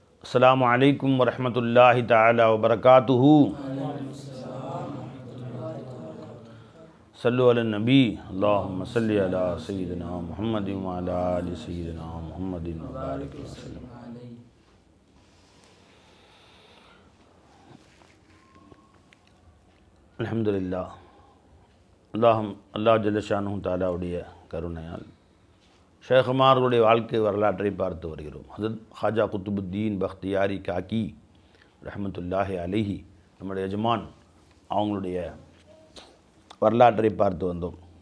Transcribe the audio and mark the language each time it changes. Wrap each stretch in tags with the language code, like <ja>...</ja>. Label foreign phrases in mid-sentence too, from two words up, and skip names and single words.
<ar>السلام عليكم ورحمة الله تعالى وبركاته. صلوا على النبي اللهم صل على سيدنا محمد و على آل سيدنا محمد و بارك وسلم.</ar> <ta>அல்ஹம்துலில்லாஹ்.</ta> <ar>الله جل شأنه</ar> <ta>தஆலாவுடைய கருணையால் ஷேகுமார்களுடைய வாழ்க்கை வரலாற்றை பார்த்து வருகிறோம். ஹஜ்ரத் ஹாஜா குத்துபுத்தீன் பக்தியாரி காக்கி</ta> <ar>رحمة الله عليه</ar> <ta>நம்முடைய எஜமான் அவங்களுடைய வரலாற்றை பார்த்து வந்தோம்.</ta>